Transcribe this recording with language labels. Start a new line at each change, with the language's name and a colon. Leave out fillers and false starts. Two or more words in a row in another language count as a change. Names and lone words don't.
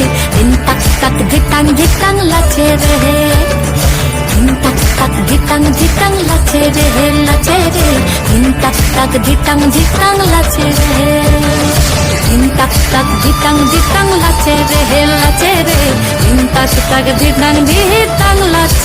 Bangla: ধিন তাক তাক ধিতাং ধিতাং লাচে রে। ধিন তাক তাক ধিতাং ধিতাং লাচে রে, লাচে রে। ধিন তাক তাক ধিতাং ধিতাং লাচে রে। ধিন তাক তাক ধিতাং ধিতাং লাচে রে, লাচে রে। ধিন তাক তাক ধিতাং ধিতাং